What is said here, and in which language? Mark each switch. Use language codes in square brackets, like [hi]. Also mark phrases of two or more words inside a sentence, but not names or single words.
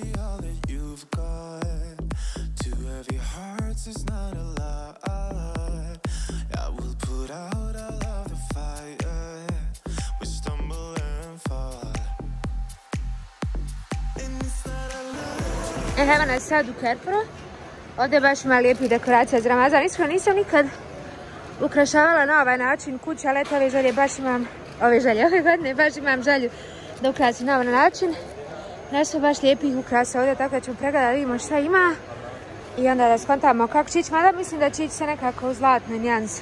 [en] all that you've got. Two heavy hearts is not a lie. I will put out all of the fire. We stumble and fall. And it's not a lie. [bs] Evo nas sad u Kerforu. Ovdje baš ima lijepih dekoracija za Ramazan. Iskreno nisam nikad ukrašavala na ovaj način kuće, ali eto ove godine baš imam želju da ukrasim na ovaj način. Nešto baš lijepih ukrasa ovdje, tako da ćemo pregledati da vidimo šta ima i onda da skontamo kako će ići, mada mislim da će ići se nekako u zlatnoj nijansi.